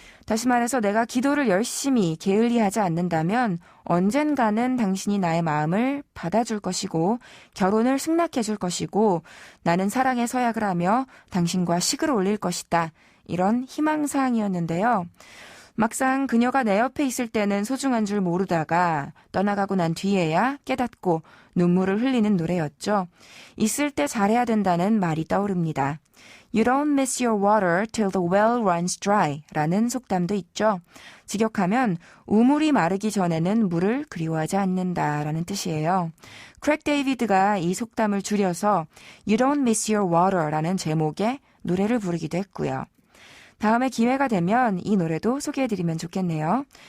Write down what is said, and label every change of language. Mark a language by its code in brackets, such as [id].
[ko] 다시 말해서 내가 기도를 열심히 게을리하지 않는다면 언젠가는 당신이 나의 마음을 받아줄 것이고 결혼을 승낙해줄 것이고 나는 사랑의 서약을 하며 당신과 식을 올릴 것이다. 이런 희망사항이었는데요. 막상 그녀가 내 옆에 있을 때는 소중한 줄 모르다가 떠나가고 난 뒤에야 깨닫고 눈물을 흘리는 노래였죠. 있을 때 잘해야 된다는 말이 떠오릅니다. [en] You don't miss your water till the well runs dry [ko] 라는 속담도 있죠. 직역하면 우물이 마르기 전에는 물을 그리워하지 않는다 라는 뜻이에요. 크랙 데이비드가 이 속담을 줄여서 [en] You don't miss your water [ko] 라는 제목의 노래를 부르기도 했고요. 다음에 기회가 되면 이 노래도 소개해드리면 좋겠네요.